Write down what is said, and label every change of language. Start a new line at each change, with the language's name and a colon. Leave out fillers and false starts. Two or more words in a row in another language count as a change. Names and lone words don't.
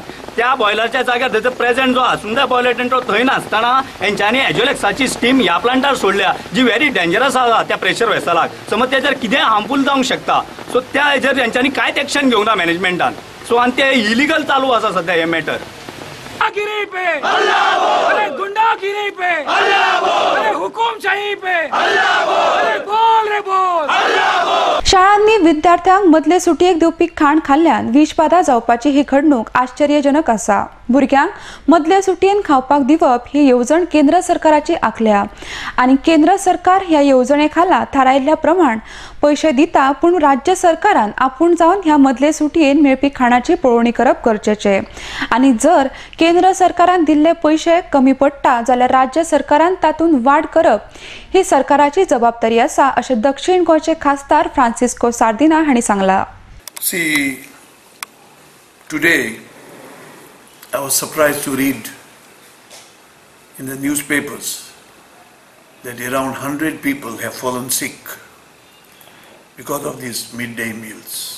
Konkani: त्या बॉयलरच्या जाग्यार थंयसर प्रेझेंट जो आसुंदा बॉयलर तो थंय नासतना हेंच्यांनी एज्युलेक्साची स्टीम ह्या प्लांटार सोडल्या, जी
English: very dangerous
Konkani: आसा त्या प्रेशर वेसलाक. समज तेजेर कितें हार्मफूल जावंक शकता. सो त्या हेजेर हेंच्यांनी कांयच एक्शन घेवंक ना मॅनेजमेंटान. सो आनी ते इलिगल चालू आसा सध्या हे मॅटर.
Hindi: गिरी पे अरे गुंडागिरी पे अरे हुकुमशाही पे अरे बोल रे बोल.
Konkani: शाळांनी विद्यार्थ्यांक मदले सुटयेक दिवपी खाण खाल्ल्यान विषबाधा जावपाची ही घडणूक आश्चर्यजनक आसा. भुरग्यांक मदले सुटयेन खावपाक दिवप ही येवजण केंद्र सरकाराची आखल्या आणि केंद्र सरकार ह्या येवजणे खाला थारायल्ल्या प्रमाण पैसे दिता, पूण राज्य सरकारान आपूण जावन ह्या मदले सुटयेन मेळपी खाणाची पळोवणी करप गरजेचे. आणि जर केंद्र सरकारान दिल्ले पैसे कमी पडटा जाल्यार राज्य सरकारान तातूंत वाड करप ही सरकाराची जबाबदारी आसा, अशें दक्षिण गोंयचे खासदार फ्रांसिस्को सार्दिना हांणी सांगला.
English: See, today I was surprised to read in the newspapers that around 100 people have fallen sick because of these midday meals.